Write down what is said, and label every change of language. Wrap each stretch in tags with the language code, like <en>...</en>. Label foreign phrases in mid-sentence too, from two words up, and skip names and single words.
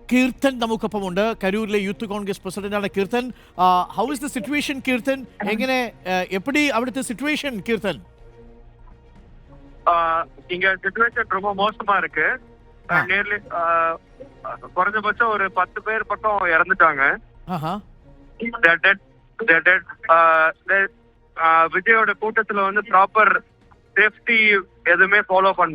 <ml>കീർത്തൻ നമുക്കൊപ്പമുണ്ട്. കരൂരിലെ യൂത്ത് കോൺഗ്രസ് പ്രസിഡന്റാണ് കീർത്തൻ.</ml> <en>how is the situation കീർത്തൻ?</en> <ml>എങ്ങനെ எப்படி അവിടുത്തെ സിറ്റുവേഷൻ கீர்த்தன்?</ml> <ta>இங்க சிச்சுவேஷன் ரொம்ப மோசமா இருக்கு. நேர்லி குறைஞ்சபட்சம் ஒரு 10 பேர் பக்கம் இறந்துட்டாங்க. விஜயோட கூட்டத்துல வந்து ப்ராப்பர் சேஃப்டி எதுவுமே ஃபாலோ பண்ணல.</ta>